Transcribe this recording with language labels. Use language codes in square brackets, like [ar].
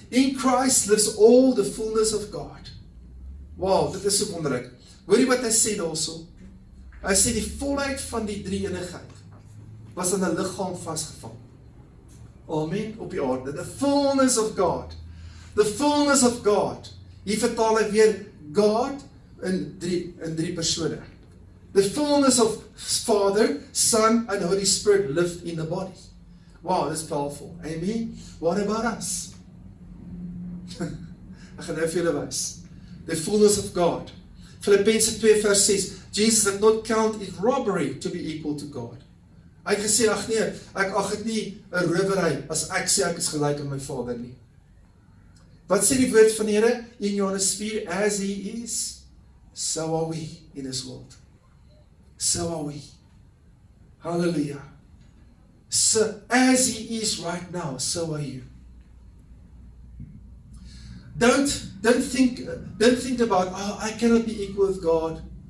[en] In Christ lives all the fullness of God. [af] Wow, dit is so wonderlik. Hoor jy wat hy sê daarso? Hy sê die volheid van die drie-eenigheid was in 'n liggaam vasgevang. [en] Amen, [af] op die aarde. [en] The fullness of God. The fullness of God. [af] Hier vertaal hy weer God in drie persone. [en] The fullness of Father, Son, and Holy Spirit lived in the body. Wow, that's powerful. Amen. What about us? [af] Ek gaan nou vir julle wys. [en] The fullness of God. Filippense 2 vers 6. Jesus did not count it robbery to be equal to God. [af] Hy het gesê, ag nee, ek ag dit nie 'n rowery as ek sê ek is gelyk aan my Vader nie. Wat sê die woord van die Here in Johannes 4? [en] As he is, so are we in this world. So are we. Hallelujah. So as he is right now, so are you. Don't think about, oh, I cannot be equal with God.